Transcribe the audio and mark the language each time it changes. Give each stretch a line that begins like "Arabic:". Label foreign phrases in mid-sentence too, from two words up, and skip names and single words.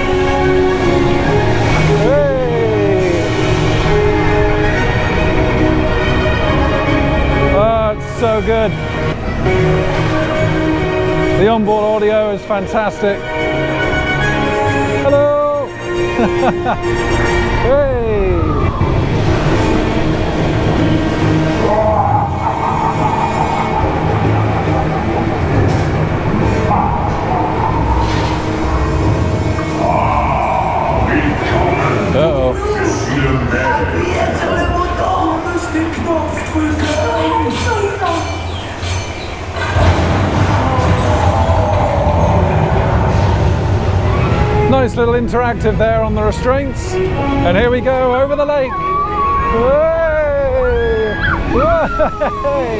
English: Hey. Oh, it's so good. The onboard audio is fantastic. Hello! Hey! Uh-oh.
French: Appuyez sur le bouton.
German: Müsst den Knopf drücken.
English: Nice little interactive there on the restraints. And here we go over the lake. Hey! Hey!